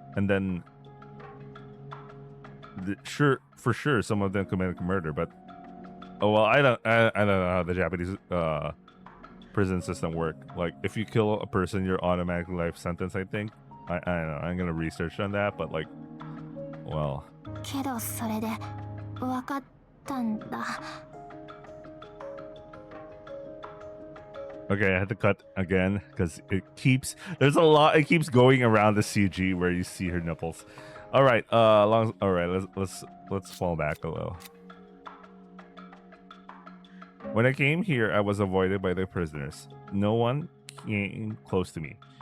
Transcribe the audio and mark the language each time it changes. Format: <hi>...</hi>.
<en>And then, for sure, some of them committed murder, but oh well, I don't know how the Japanese prison system work. Like, if you kill a person, you're automatically life sentence. I think. I don't know. I'm gonna research on that, but like, well.</en> <ja>けどそれで分かったんだ。</ja> <en>Okay, I had to cut again because it keeps going around the CG where you see her nipples. All right, let's fall back a little. When I came here, I was avoided by the prisoners. No one came close to me.</en>